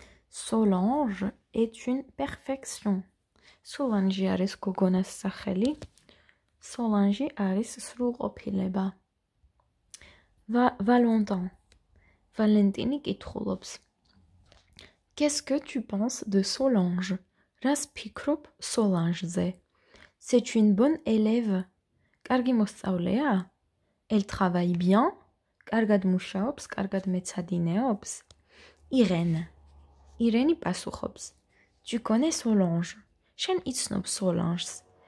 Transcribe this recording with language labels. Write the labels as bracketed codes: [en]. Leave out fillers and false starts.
[fr] Solange est une perfection. [ka] Solange არის გოგონას სახელი. Solange არის სრულყოფილება. Valentin. Valentini კითხულობს. [fr] Qu'est-ce que tu penses de Solange? [ka] რას ფიქრობ Solange-ზე? [fr] C'est une bonne élève. [ka] კარგი მოსწავლეა? [fr] Elle travaille bien. [ka] კარგად მუშაობს, კარგად მეცადინეობს. Irène. Irène პასუხობს. [fr] Tu connais Solange? [ka] შენ იცნობ Solange-ს.